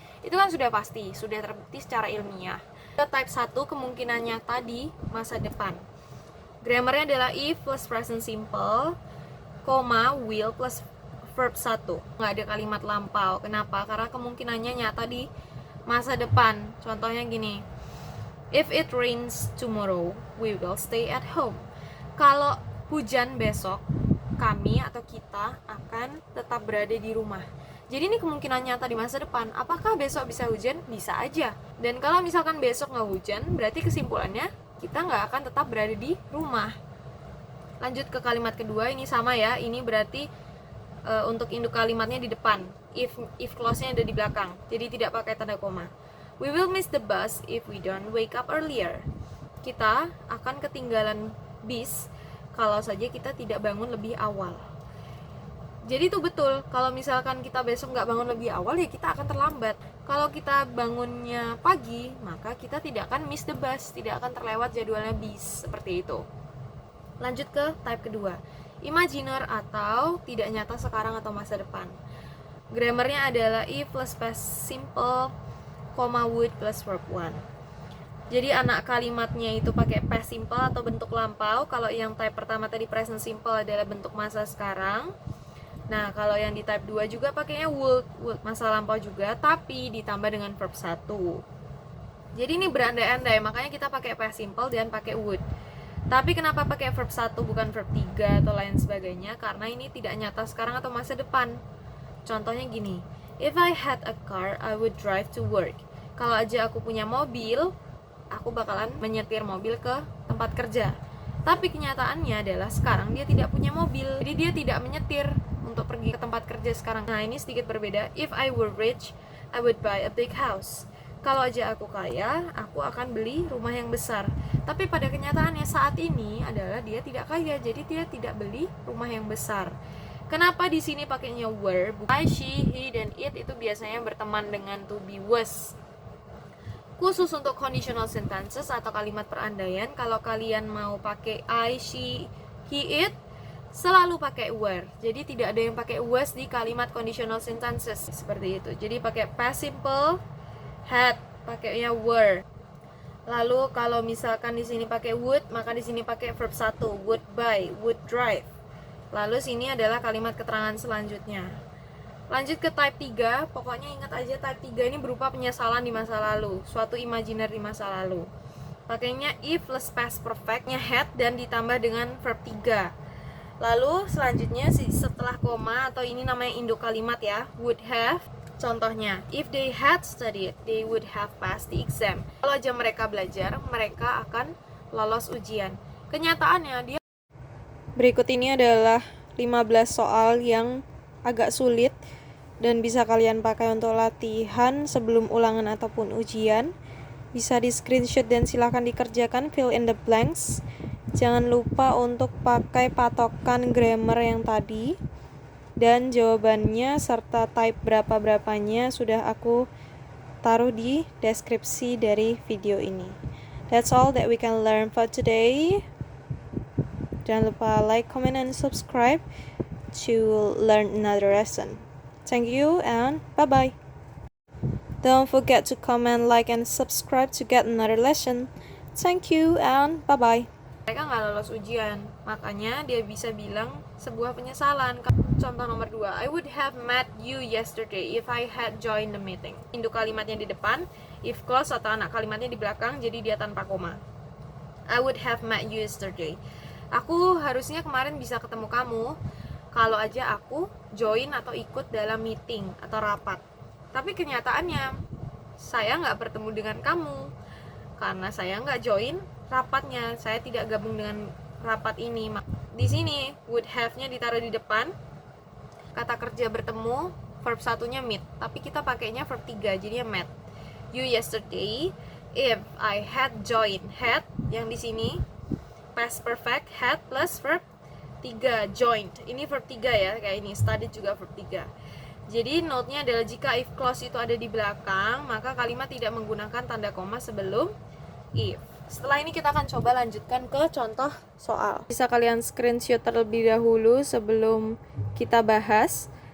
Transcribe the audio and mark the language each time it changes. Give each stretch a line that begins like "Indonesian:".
Indonesian: Itu kan sudah pasti, sudah terbukti secara ilmiah. Type 1 kemungkinannya tadi masa depan. Grammarnya adalah if plus present simple, will plus verb 1. Nggak ada kalimat lampau. Kenapa? Karena kemungkinannya nyata di masa depan. Contohnya gini.
English: If it rains tomorrow, we will stay at home.
Indonesian: Kalau hujan besok, kami atau kita akan tetap berada di rumah. Jadi ini kemungkinan nyata di masa depan. Apakah besok bisa hujan? Bisa aja. Dan kalau misalkan besok nggak hujan, berarti kesimpulannya kita nggak akan tetap berada di rumah. Lanjut ke kalimat kedua, ini sama ya, ini berarti untuk induk kalimatnya di depan, if clause-nya ada di belakang, jadi tidak pakai tanda koma.
English: We will miss the bus if we don't wake up earlier.
Indonesian: Kita akan ketinggalan bis kalau saja kita tidak bangun lebih awal. Jadi itu betul, kalau misalkan kita besok nggak bangun lebih awal, ya kita akan terlambat. Kalau kita bangunnya pagi, maka kita tidak akan
English: miss the bus,
Indonesian: tidak akan terlewat jadwalnya bis, seperti itu. Lanjut ke type kedua, imaginer atau tidak nyata sekarang atau masa depan. Grammarnya adalah if plus past simple, would plus verb 1. Jadi anak kalimatnya itu pakai past simple atau bentuk lampau. Kalau yang type pertama tadi present simple adalah bentuk masa sekarang. Nah, kalau yang di type 2 juga pakainya would masa lampau juga, tapi ditambah dengan verb 1. Jadi ini berandai-andai, makanya kita pakai past simple dan pakai would. Tapi kenapa pakai verb 1 bukan verb 3 atau lain sebagainya? Karena ini tidak nyata sekarang atau masa depan. Contohnya gini,
English: if I had a car, I would drive to work.
Indonesian: Kalau aja aku punya mobil, aku bakalan menyetir mobil ke tempat kerja. Tapi kenyataannya adalah sekarang dia tidak punya mobil, jadi dia tidak menyetir untuk pergi ke tempat kerja sekarang. Nah, ini sedikit berbeda.
English: If I were rich, I would buy a big house.
Indonesian: Kalau aja aku kaya, aku akan beli rumah yang besar. Tapi pada kenyataannya saat ini adalah dia tidak kaya, jadi dia tidak beli rumah yang besar. Kenapa di sini pakainya were? I, she, he, dan it itu biasanya berteman dengan to be, was. Khusus untuk conditional sentences atau kalimat perandaian, kalau kalian mau pakai I, she, he, it, selalu pakai were. Jadi tidak ada yang pakai was di kalimat conditional sentences seperti itu. Jadi pakai past simple, had, pakainya were. Lalu kalau misalkan di sini pakai would, maka di sini pakai verb 1, would buy, would drive. Lalu sini adalah kalimat keterangan selanjutnya. Lanjut ke type 3, pokoknya ingat aja type 3 ini berupa penyesalan di masa lalu, suatu imajiner di masa lalu. Pakainya if plus past perfectnya had dan ditambah dengan verb 3. Lalu selanjutnya setelah koma atau ini namanya induk kalimat ya, would have.
English: Contohnya, if they had studied, they would have passed the exam.
Indonesian: Kalau aja mereka belajar, mereka akan lolos ujian. Kenyataannya dia. Berikut ini adalah 15 soal yang agak sulit dan bisa kalian pakai untuk latihan sebelum ulangan ataupun ujian. Bisa di screenshot dan silahkan dikerjakan,
English: fill in the blanks.
Indonesian: Jangan lupa untuk pakai patokan grammar yang tadi. Dan jawabannya serta type berapa-berapanya sudah aku taruh di deskripsi dari video ini.
English: That's all that we can learn for today.
Indonesian: Jangan lupa
English: like, comment, and subscribe to learn another lesson. Thank you and bye-bye. Don't forget to comment, like, and subscribe to get another lesson. Thank you and bye-bye.
Indonesian: Mereka nggak lolos ujian, makanya dia bisa bilang sebuah penyesalan. Contoh nomor 2,
English: I would have met you yesterday if I had joined the meeting.
Indonesian: Induk kalimatnya di depan, if clause atau anak kalimatnya di belakang, jadi dia tanpa koma.
English: I would have met you yesterday.
Indonesian: Aku harusnya kemarin bisa ketemu kamu kalau aja aku join atau ikut dalam meeting atau rapat. Tapi kenyataannya saya nggak bertemu dengan kamu karena saya nggak join rapatnya, saya tidak gabung dengan rapat ini. Di sini would have-nya ditaruh di depan, kata kerja bertemu, verb satunya meet, tapi kita pakainya verb 3, jadinya met.
English: You yesterday, if I had joined,
Indonesian: had yang di sini past perfect, had plus verb 3, joined. Ini verb 3 ya, kayak ini, studied juga verb 3. Jadi note-nya adalah jika if clause itu ada di belakang, maka kalimat tidak menggunakan tanda koma sebelum if. Setelah ini kita akan coba lanjutkan ke contoh soal. Bisa kalian screenshot terlebih dahulu sebelum kita bahas.